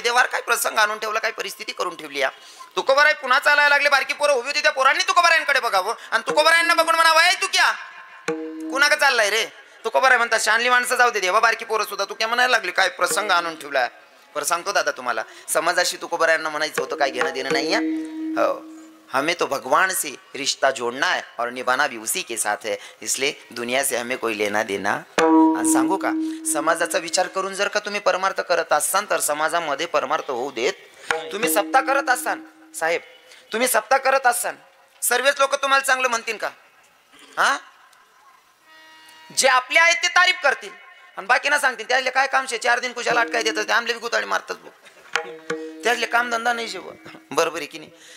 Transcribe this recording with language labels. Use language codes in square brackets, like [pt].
[mr] देवार काय प्रसंग आणून ठेवला, काय परिस्थिती करून ठेवली. या तुकोबाराय पुन्हा चालायला लागले. बारकी पोरं उभी होती, त्या पोरांनी तुकोबारायांकडे बघावं आणि तुकोबारायांना बघून म्हणावं, आहे तू क्या कुणाकडे चाललाय रे. तुकोबाराय म्हणतात, शानली माणसं जाऊ दे, देवा बारकी पोरं सुद्धा तुक्या म्हणायला लागली. काय प्रसंग आणून ठेवला. पर सांगतो दादा तुम्हाला, समाजाशी तुकोबारायांना म्हणायचं होतं काय घेणं देणं नाही आहे. [hi] हो, हमें तो भगवान से रिश्ता जोड़ना है और निभाना भी उसी के साथ है, इसलिए दुनिया से हमें कोई लेना देना. [mr] आणि सांगू का, समाजाचा विचार करून जर का तुम्ही परमार्थ करत असाल तर समाजामध्ये परमार्थ होऊ देत. तुम्ही सप्ताह करत असाल साहेब, तुम्ही सप्ताह करत असाल, सर्वच लोक तुम्हाला चांगलं म्हणतील का. हा, जे आपले आहेत ते तारीफ करतील आणि बाकीना सांगतील त्यातले काय काम शे, 4 दिन कुशाला अटकाय देतात, आमले बी गुताळी मारतात, त्यातले काम धंदा नाही शेव. बरोबर आहे की नाही.